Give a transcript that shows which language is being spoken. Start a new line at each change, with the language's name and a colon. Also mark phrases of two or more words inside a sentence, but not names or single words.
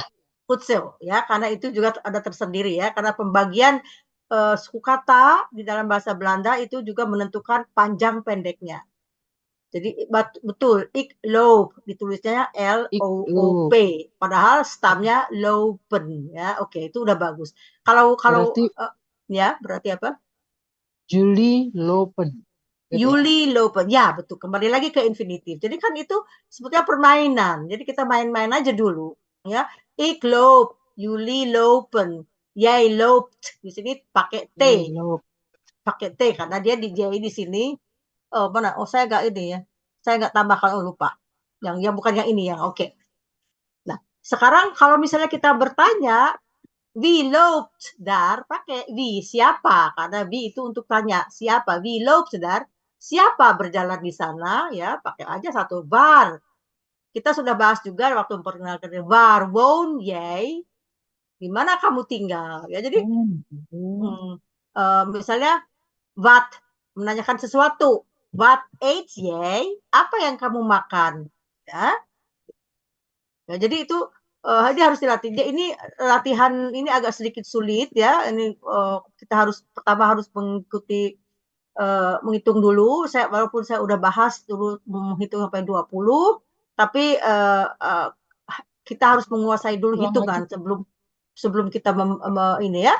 Indonesian: Futsal ya, karena itu juga ada tersendiri ya, karena pembagian suku kata di dalam bahasa Belanda itu juga menentukan panjang pendeknya. Jadi betul,
Dutch: ik loop
Indonesian: ditulisnya LOOP, padahal stamnya lopen ya. Oke, itu udah bagus. Kalau berarti, berarti apa?
Dutch: Julie lopen. Yuli lopen,
Indonesian: ya betul. Kembali lagi ke infinitif. Jadi kan itu sebetulnya permainan. Jadi kita main-main aja dulu, ya.
Dutch: Ik loop, Yuli lopen, jij loopt.
Indonesian: Di sini pakai T, pakai T karena dia di sini. Mana? Oh saya nggak ini ya. Saya nggak tambahkan, lupa. Yang bukan yang ini yang oke. Nah, sekarang kalau misalnya kita bertanya,
Dutch: wie loopt daar,
Indonesian: pakai wie, siapa? Karena wie itu untuk tanya, siapa?
Dutch: Wie loopt daar?
Indonesian: Siapa berjalan di sana? Ya, pakai aja satu waar. Kita sudah bahas juga waktu memperkenalkan
Dutch: waar woon jij?
Indonesian: Di mana kamu tinggal? Ya, jadi misalnya wat menanyakan sesuatu.
Dutch: Wat eet jij?
Indonesian: Apa yang kamu makan? Ya. Ya, jadi itu ini harus dilatih. Ini latihan ini agak sedikit sulit ya. Ini kita pertama harus mengikuti menghitung dulu. Walaupun saya udah bahas dulu menghitung sampai 20, tapi kita harus menguasai dulu hitungan sebelum kita ini ya.